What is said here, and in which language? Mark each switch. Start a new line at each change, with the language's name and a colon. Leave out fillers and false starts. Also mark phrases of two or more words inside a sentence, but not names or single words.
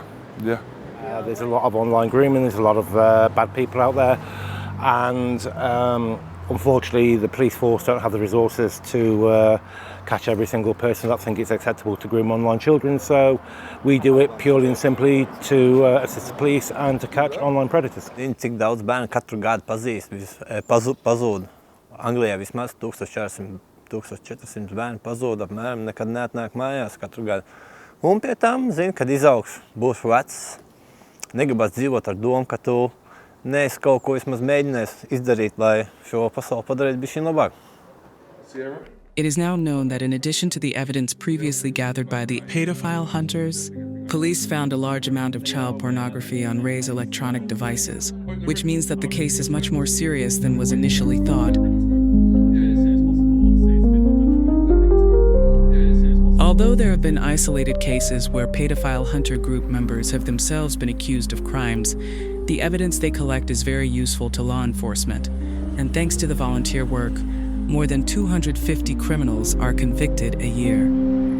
English: There's a lot of online grooming. There's a lot of bad people out there, and unfortunately, the police force don't have the resources to catch every single person that thinks it's acceptable to groom online children. So we do it purely and simply to assist the police and to catch online predators.
Latvian: Cik daudz bērnu katru gadu pazūd. Anglijā vismaz 1400 bērnu pazūd, apmēram nekad neatnāk mājās katru gadu. Un pie tam zina, kad izaugs, būs vecs, negribas dzīvot ar domu, ka tu neesi kaut ko vismaz mēģinājis izdarīt, lai šo pasauli padarītu bišķiņ labāk.
English: It is now known that in addition to the evidence previously gathered by the pedophile hunters, police found a large amount of child pornography on Ray's electronic devices, which means that the case is much more serious than was initially thought. Although there have been isolated cases where pedophile hunter group members have themselves been accused of crimes, the evidence they collect is very useful to law enforcement, and thanks to the volunteer work, more than 250 criminals are convicted a year.